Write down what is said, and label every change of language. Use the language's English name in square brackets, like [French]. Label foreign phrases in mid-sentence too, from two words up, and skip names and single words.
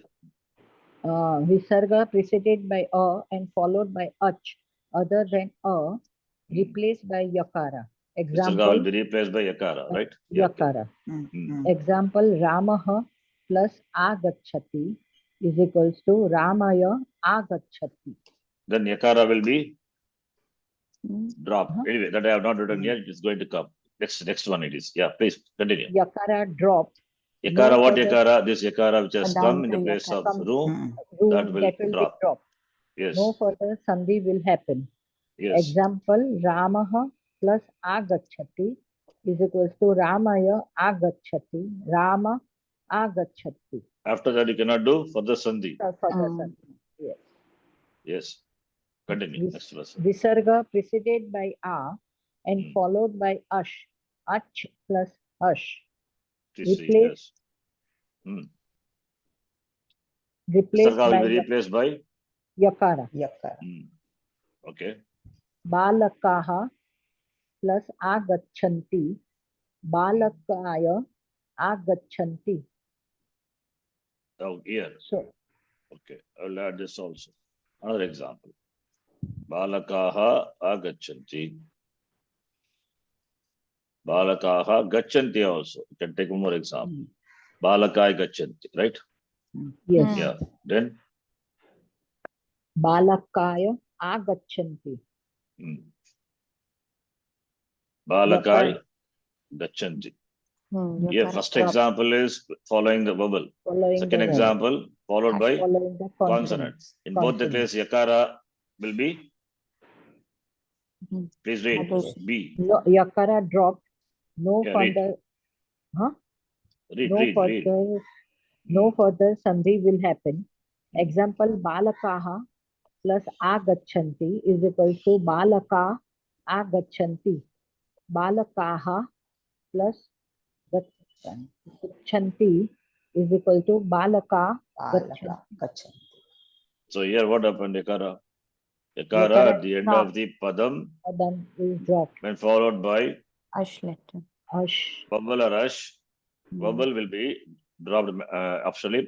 [English] Visarga preceded by a and followed by ach, other than a, replaced by yakara. Visarga Example, will be replaced by yakara, right? Yeah, okay. yakara. Example, Ramaha plus agachati is equals to [Sanskrit] Ramaya agachati. [English] Then yakara will be dropped. Anyway, that I have not written yet. It is going to come. Next one it is. Yeah, please continue. Yakara dropped. Yakara, No what further- yakara? This yakara which has come in the Padanta place of yakara. room, Room that will be drop. dropped. Yes. No further sandhi will happen. Yes. Example, Ramaha plus agachati is equals to [Sanskrit] Ramaya agachati. Rama agachati. [English] After that, you cannot do further sandhi. Further sandhi. Yes. Yes. Continue. Next verse. Visarga preceded by a and followed by ash. Ach plus ash. Please read. Replace- Yes. Replaced Visarga by will be replaced by. yakara. Yakara. Okay. [Sanskrit] Balakaha plus agachanti. Balakaya agachanti. [English] Oh, here. So, Okay. I will add this also. Another example. [Sanskrit] Balakaha agachanti. Balakaha gachanti also. [English] You can take one more example. [Sanskrit] Balakai gachanti, [English] right? yes. Yeah. Then [Sanskrit] Balakaya agachanti. Balakai gachanti. [English] Yeah, Yakara first drop. example is following the vowel. Following Second the vowel. example followed by Following the consonant. In both the case, yakara will be. Please read. B. No, yakara dropped. No Yeah, further. Huh? Read. No further sandhi will happen. Example, balakaha plus agachanti is equal to [Sanskrit] balaka agachanti. [English] Balakaha plus gachanti is equal to balaka [Sanskrit] Balaka. Gachanti. [English] So here what happened, yakara? Yakara at the end of the padam Padam is dropped. when followed by Ash letter. Ash. vowel or ash. Vowel will be dropped optionally.